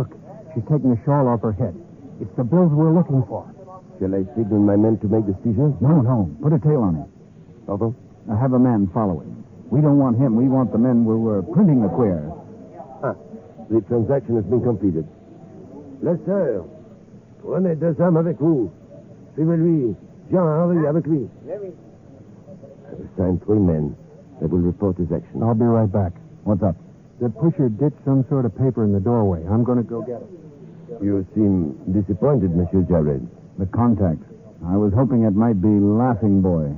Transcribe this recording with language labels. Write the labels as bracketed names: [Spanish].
[English] Look, she's taking a shawl off her head. It's the bills we're looking for. Shall I signal my men to make the seizure? No. Put a tail on him. Pardon? Have a man follow him. We don't want him. We want the men who were printing the queer. The transaction has been completed. [French] La sœur, prenez 2 hommes avec vous. Suivez-lui. Jean-Henri avec lui. [English] I've assigned 3 men that will report his action. I'll be right back. What's up? The pusher ditched some sort of paper in the doorway. I'm going to go get it. You seem disappointed, Monsieur Jared. The contacts. I was hoping it might be Laughing Boy.